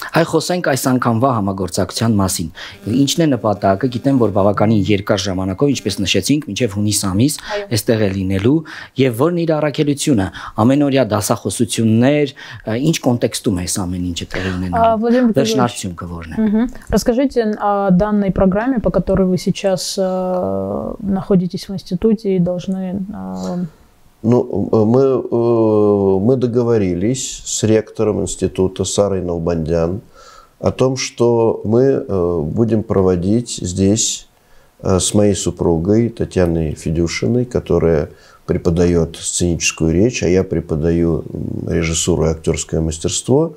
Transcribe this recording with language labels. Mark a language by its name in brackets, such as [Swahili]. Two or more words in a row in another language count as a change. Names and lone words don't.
[Armenian] Այ խոսենք այս անգամվա համագործակցության մասին։ Ինչն է նպատակը, գիտեմ, որ բավականին երկար ժամանակով, ինչպես նշեցինք, մինչև հունիս ամիս այստեղ է լինելու, եւ որն իր առաքելությունը, ամենօրյա դասախոսություններ, ինչ կոնտեքստում է այս ամեն ինչը տեղի ունենալու։ Վերջնարդյունքը որն է։ [Russian] Расскажите о данной программе, по которой вы сейчас находитесь в институте и должны... Мы договорились с ректором института Сарой Налбандян о том, что мы будем проводить здесь с моей супругой Татьяной Федюшиной, которая преподает сценическую речь, а я преподаю режиссуру и актерское мастерство.